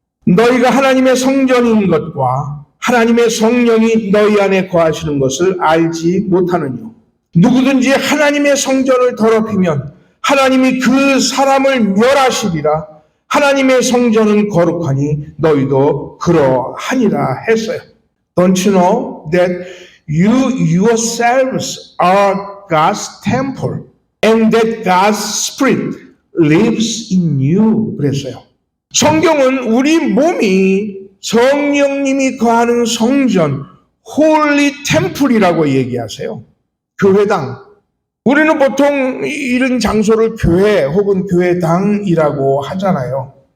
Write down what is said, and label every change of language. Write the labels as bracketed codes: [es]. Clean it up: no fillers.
[ko] 너희가 하나님의 성전인 것과 하나님의 성령이 너희 안에 거하시는 것을 알지 못하느뇨. 누구든지 하나님의 성전을 더럽히면 하나님이 그 사람을 멸하시리라. 하나님의 성전은 거룩하니 너희도 그러하니라 했어요. [en] Don't you know that you yourselves are God's temple and that God's Spirit lives in you? [ko] 그랬어요. 성경은 우리 몸이 성령님이 거하는 성전, 홀리 템플이라고 얘기하세요. 교회당. 우리는 보통 이런 장소를 교회 혹은 교회당이라고 하잖아요.